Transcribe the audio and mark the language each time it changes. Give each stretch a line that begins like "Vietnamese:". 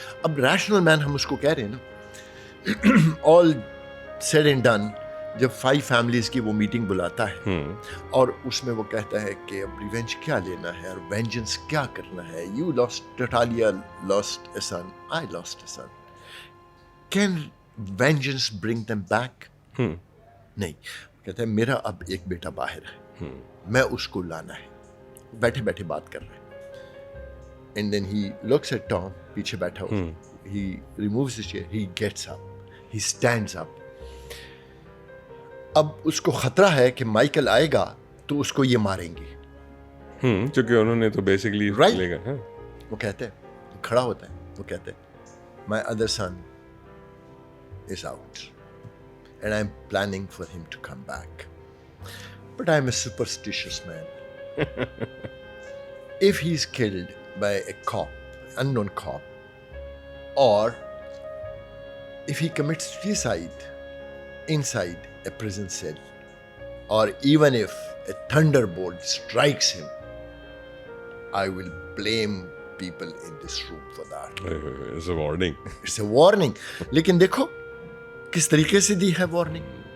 Urdu: اب rational man ہم اس کو کہہ رہے ہیں نا.
English: All said and done,
Urdu: جب 5 families کی وہ میٹنگ بلاتا ہے اور اس میں وہ کہتا ہے کہ اب ریونج کیا لینا ہے اور وینجنس کیا کرنا ہے.
English: You lost, Natalia lost a son, I lost a son. Can vengeance bring them back?
Urdu: نہیں. کہتا ہے میرا اب ایک بیٹا باہر ہے, میں اس کو لانا ہے. بیٹھے بیٹھے بات کر رہے ہیں.
English: And then he looks at Tom,
Urdu: پیچھے بیٹھا ہوا.
English: He removes his chair, he gets up, he stands up.
Urdu: اب اس کو خطرہ ہے کہ مائیکل آئے گا تو اس کو یہ ماریں گے. چونکہ انہوں نے تو بیسکلی لے گا. وہ کہتے ہیں, کھڑا ہوتا ہے, وہ کہتے ہیں
English: my other son is out and I'm planning for him to come back, but I'm a superstitious man. If he's killed by a cop, unknown cop, or if he commits suicide inside a prison cell, or even if a thunderbolt strikes him, I will blame people in this room for that. It's a warning. It's a warning.
Urdu: لیکن دیکھو کس طریقے سے دی ہے warning.